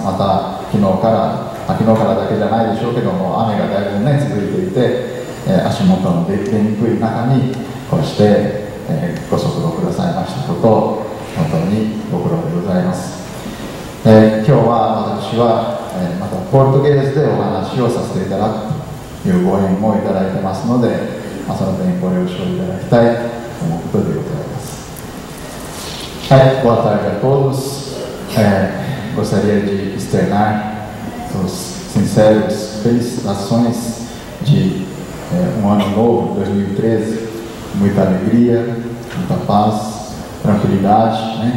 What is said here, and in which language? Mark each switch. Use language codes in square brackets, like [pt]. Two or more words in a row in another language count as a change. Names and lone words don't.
[ja] また昨日からだけじゃないでしょうけども、雨がだいぶね続いていて、足元の出にくい中にこうして、ご足労くださいましたことを本当にご苦労でございます。今日は私は、またポルトゲーズでお話をさせていただくというご縁もいただいてますので、その点ご了承いただきたいということでございます。 [pt] はい、boa tarde a todos. Gostaria de externar os sinceros felicitações de ano novo, 2013, muita alegria, muita paz, tranquilidade, né?